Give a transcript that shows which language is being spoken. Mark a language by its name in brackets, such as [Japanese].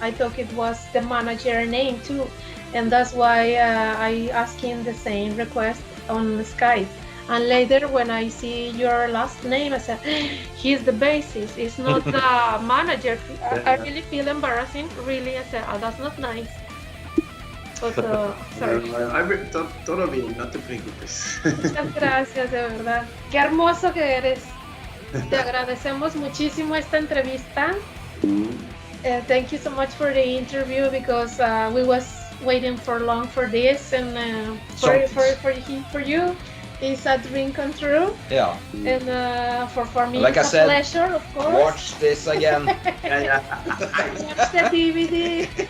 [English] I thought it was the manager name too, and that's why I asked him the same request on Skype. And later, when I see your last name, I said, he's the bassist. It's not the manager. I really feel embarrassing. Really, I said, oh, that's not nice. But, sorry. [Spanish] Todo bien, no te preocupes. Muchas gracias, de verdad. Qué hermoso que eres. Te agradecemos muchísimo esta entrevista. [English] Thank you so much for the interview, because we was waiting for long for this, and for you. It's a dream come true. Yeah. And for me, like it's I said, pleasure, of course. Watch this again. Watch the DVD.